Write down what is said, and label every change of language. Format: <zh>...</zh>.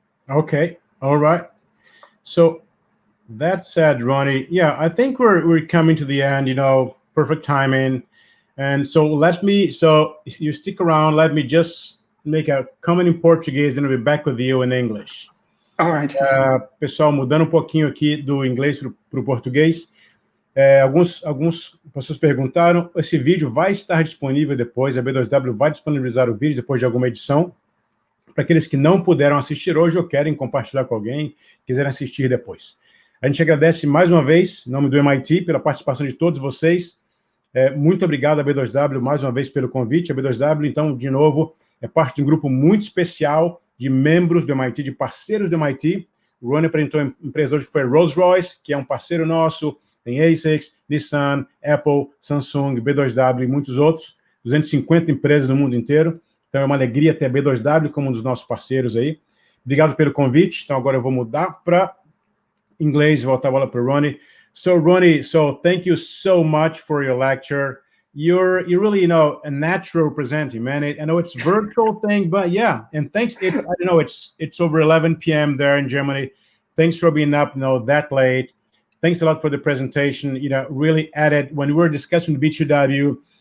<en>Okay, all right. So that said, Ronnie, yeah, I think we're coming to the end, perfect timing. And so so you stick around, let me just make a comment in Portuguese and I'll be back with you in English. All right.</en> <pt>Pessoal, mudando pouquinho aqui do inglês para o português. Alguns pessoas perguntaram, esse vídeo vai estar disponível depois, a B2W vai disponibilizar o vídeo depois de alguma edição, para aqueles que não puderam assistir hoje ou querem compartilhar com alguém, quiserem assistir depois. A gente agradece mais uma vez, em nome do MIT, pela participação de todos vocês. Muito obrigado à B2W mais uma vez pelo convite. A B2W, então, de novo, é parte de um grupo muito especial de membros do MIT, de parceiros do MIT. O Ronnie apresentou a empresa hoje que foi a Rolls-Royce, que é um parceiro nosso, tem ASICS, Nissan, Apple, Samsung, B2W e muitos outros, 250 empresas no mundo inteiro. Então é uma alegria ter a B2W como um dos nossos parceiros aí. Obrigado pelo convite. Então agora eu vou mudar para inglês e voltar a bola para o Ronnie.</pt> <en>So Ronnie, thank you so much for your lecture. You're really, a natural presenting, man. I know it's virtual thing, but yeah. And thanks. It's over 11 p.m. there in Germany. Thanks for being up, that late. Thanks a lot for the presentation. Really added when we were discussing B2W.</en>